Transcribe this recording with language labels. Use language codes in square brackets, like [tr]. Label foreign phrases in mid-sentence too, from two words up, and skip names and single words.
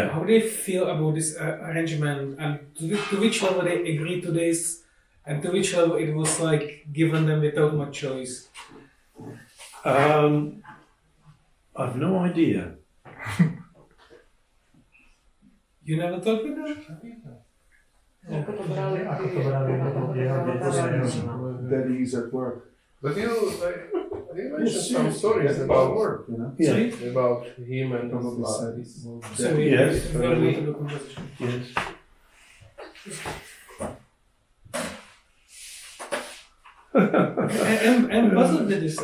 [en] how they feel about this arrangement, and to which level they agree to this, and to which level it was like given them without much choice? I've no idea. You never talked with them? [sk] Ako to brali [en] Daddy's at work. But you mentioned some stories about work, you know. Yeah. about him and Probably said his So we Yes. very little the conversation. Yes. I'm puzzled with this.